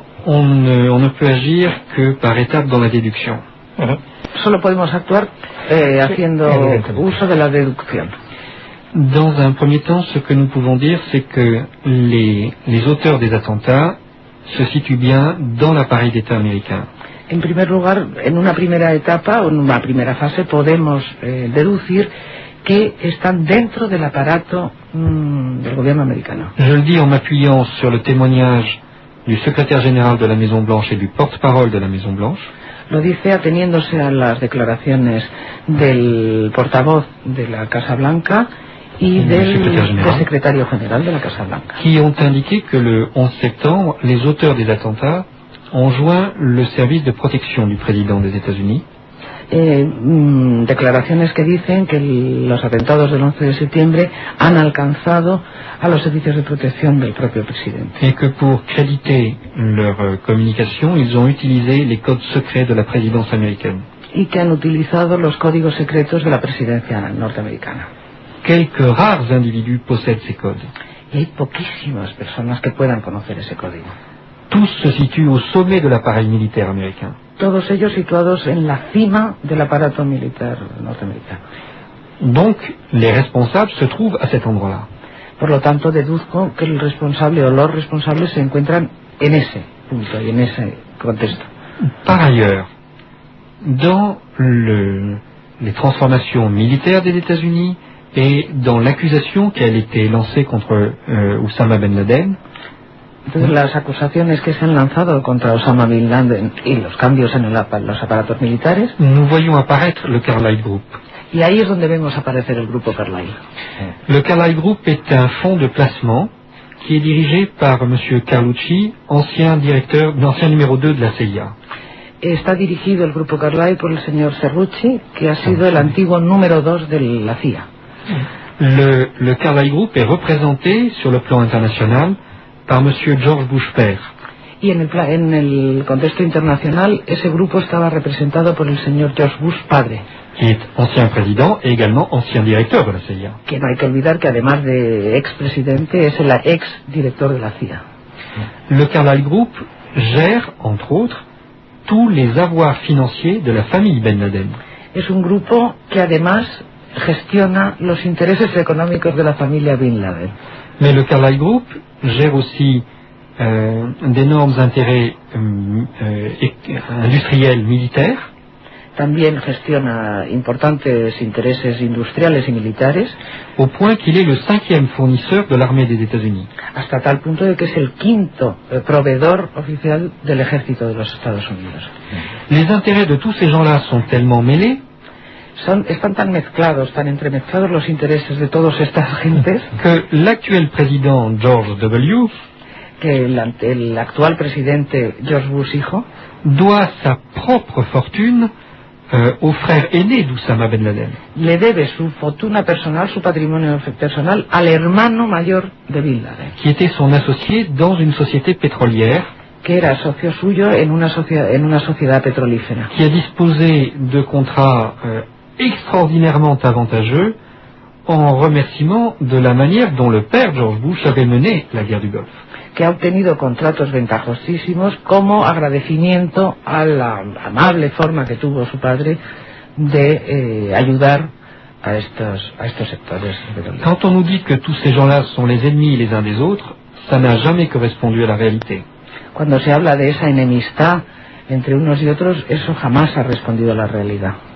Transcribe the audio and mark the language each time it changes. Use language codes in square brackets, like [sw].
[fr] On ne peut agir que par étapes dans la déduction. [es] Solo podemos actuar haciendo uso de la deducción. [fr] Dans un premier temps, ce que nous pouvons dire, c'est que les auteurs des attentats se situent bien dans l'appareil d'État américain. [es] En primer lugar, en una primera etapa o en una primera fase, podemos deducir que están dentro del aparato del gobierno americano. [fr] Je le dis en m'appuyant sur le témoignage du secrétaire général de la Maison Blanche et du porte-parole de la Maison Blanche. [es] Lo dice ateniéndose a las declaraciones del portavoz de la Casa Blanca y del secretario general de la Casa Blanca. [fr] Qui ont indiqué que le 11 septembre, les auteurs des attentats ont joint le service de protection du président des États-Unis. [es] Declaraciones que dicen que los atentados del 11 de septiembre han alcanzado a los servicios de protección del propio presidente. [fr] Et que pour créditer leur communication, ils ont utilisé les codes secrets de la présidence américaine. [es] Y que han utilizado los códigos secretos de la presidencia norteamericana. [fr] Quelques rares individus possèdent ces codes. [es] Y hay poquísimas personas que puedan conocer ese código. [fr] Tous se situent au sommet de l'appareil militaire américain. [es] Todos ellos situados en la cima del aparato militar norteamericano. [fr] Donc, les responsables se trouvent à cet endroit-là. [es] Por lo tanto, deduzco que el responsable o los responsables se encuentran en ese punto y en ese contexto. [fr] Par ailleurs, dans le, les transformations militaires des États-Unis et dans l'accusation qu'elle était lancée contre Osama Ben Laden. [es] Las acusaciones que se han lanzado contra Osama Bin Laden y los cambios en los aparatos militares. [fr] Nous voyons apparaître le Carlyle Group. [es] Y ahí es donde vemos aparecer el grupo Carlyle. [fr] Le Carlyle Group est un fonds de placement qui est dirigé par monsieur Carlucci, ancien directeur, ancien numéro 2 de la CIA. [es] Está dirigido el grupo Carlyle por el señor Cerrucci, que ha sido el antiguo número 2 de la CIA. [fr] Le Carlyle Group est représenté sur le plan international par monsieur George Bush père. [es] Y en el contexto internacional ese grupo estaba representado por el señor George Bush padre, [fr] qui est ancien président et également ancien directeur de la CIA. [es] Que no hay que olvidar que además de ex presidente es el ex director de la CIA. [fr] Le Carlyle Group gère entre autres tous les avoirs financiers de la famille Ben Laden. [es] Es un grupo que además gestiona los intereses económicos de la familia Bin Laden. [fr] Mais le Carlyle Group gère aussi d'énormes intérêts industriels militaires. [es] También gestiona importantes intereses industriales y militares. [fr] Au point qu'il est le cinquième fournisseur de l'armée des États-Unis. [es] Hasta tal punto de que es el quinto proveedor oficial del ejército de los Estados Unidos. [fr] Les intérêts de tous ces gens-là sont tellement mêlés. [es] Están tan mezclados, tan entremezclados los intereses de todas estas gentes [fr] que l'actuel président George W. [es] que el actual presidente George Bush hijo [fr] doit sa propre fortune au frère aîné d'Oussama Ben Laden. [es] Le debe su fortuna personal, su patrimonio personal, al hermano mayor de Bin Laden, [fr] qui était son associé dans une société pétrolière, [es] que era socio suyo en una sociedad petrolífera, [fr] qui a disposé de contrats extraordinairement avantageux en remerciement de la manière dont le père George Bush avait mené la guerre du Golfe. [es] Que ha obtenido contratos ventajosísimos como agradecimiento a la amable forma que tuvo su padre de ayudar a estos sectores. [fr] Quand on nous dit que tous ces gens-là sont les ennemis les uns des autres, ça n'a jamais correspondu à la réalité. [es] Cuando se habla de esa enemistad entre unos y otros, eso jamás ha respondido a la realidad.